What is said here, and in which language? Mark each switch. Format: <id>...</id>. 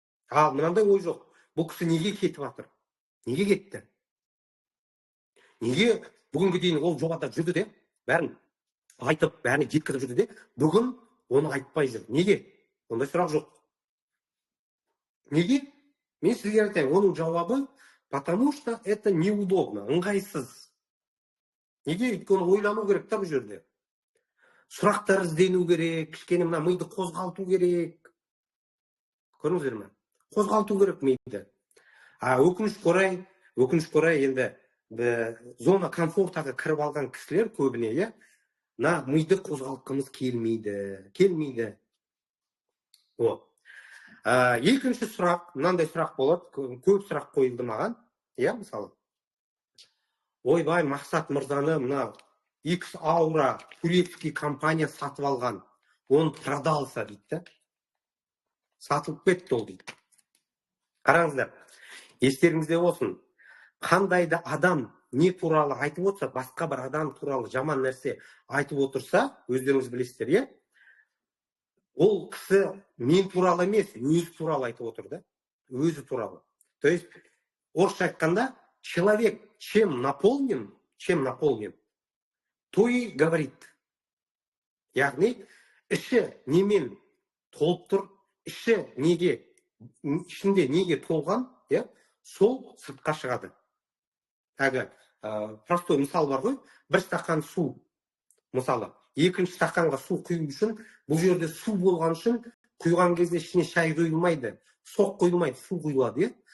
<kk>Ал мынандай ой жоқ: бұл кісі неге кетіп жатыр? Неге кетті? Неге бүгінге дейін ол жобада жүрді де, бәрін айтып, бәріне жеткізіп жүрді де, бүгін оны айтпай жүр? Неге? Ондай сұрақ жоқ. Неге? Мен сізге айтайын, оның жауабы:</kk> <ru>потому что это неудобно,</ru> <kk>ыңғайсыз. Неге? Өйткені ойлану керек та бұл жерде. Сұрақтар іздену керек, кішкене мына миды қозғалту керек. Көрдіңіздер ме? Қозғалту керек миды. Өкінішке орай енді зона комфортаға кіріп алған кісілер көбіне, мына миды қозғалтқымыз келмейді. Екінші сұрақ, мынандай сұрақ болады, көп сұрақ қойылды маған. Мысалы, ойбай, Мақсат мырзаны мына X Aura турецкий компания сатып алған, оны продался дейді. Сатылып кетті ол дейді. Қараңыздар, естеріңізде болсын, қандай да адам не туралы айтып отырса, басқа бір адам туралы жаман нәрсе айтып отырса, өздеріңіз білесіздер, ол кісі мен туралы емес, өзі туралы айтып отыр да, өзі туралы.</kk> <ru>То есть,</ru> <kk>орысша айтқанда,</kk> <ru>человек чем наполнен, то и говорит.</ru> <kk>Яғни, іші немен толып тұр, ішінде неге толған, сол сыртқа шығады. Простой мысал бар ғой, бір стақан су, мысалы, екінші стақанға су құю үшін, бұл жерде су болған үшін, құйған кезде ішіне шай құйылмайды, соқ құйылмайды, су құйылады.</kk>